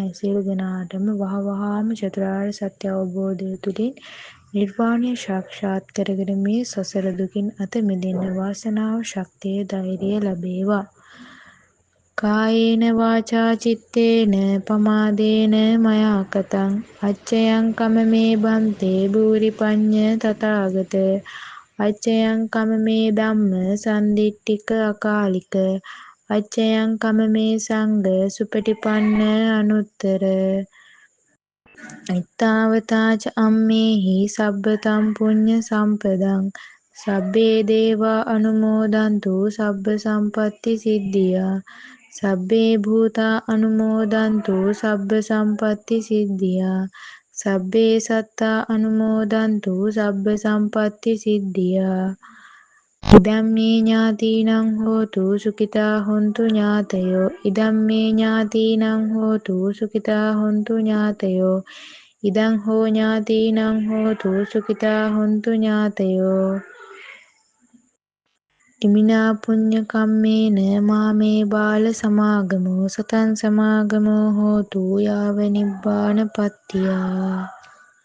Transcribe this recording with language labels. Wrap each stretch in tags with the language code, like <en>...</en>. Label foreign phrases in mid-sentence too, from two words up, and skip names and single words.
<si>සියලු දෙනාටම වහවහාම චතුරාර්ය සත්‍ය අවබෝධය තුළින් නිර්වාණය සාක්ෂාත් කරගෙන මේ සසර දුකින් අත මිදෙන්න වාසනාව, ශක්තිය, ධෛර්යය ලැබේවා.</si> <pi>කායේන වාචා චිත්තේන පමාදේන මයා කතං අච්චයං කමමේ බන්තේ භූරි පඤ්ඤ තථාගත අච්චයං කමමේ ධම්ම සන්දිට්ඨික අකාලික අච්චයං කමමේ සංඝ සුපටිපන්න අනුත්තර ඉත්තාවතාච අම්මේහි සබ්බතම් පුඤ්ඤ සම්පදං සබ්බේ දේවා අනුමෝදන්තු සබ්බ සම්පත්ති සිද්ධියා සබ්බේ භූතා අනුමෝදන්තු සබ්බ සම්පත්ති සිද්ධියා සබ්බේ සත්තා අනුමෝදන්තු සබ්බ සම්පත්ති සිද්ධියා ඉදම්මේ ඥාතිනං හෝතු සුඛිතා හොන්තු ඥාතයෝ ඉදම්මේ ඥාතිනං හෝතු සුඛිතා හොන්තු ඥාතයෝ ඉදං හෝ ඥාතිනං හෝතු සුඛිතා හොන්තු ඥාතයෝ ඉමිනා පුඤ්ඤ කම්මේන මාමේ බාල සමාගමෝ සතං සමාගමෝ හෝතු යාව නිබ්බාන පත්තියා</pi>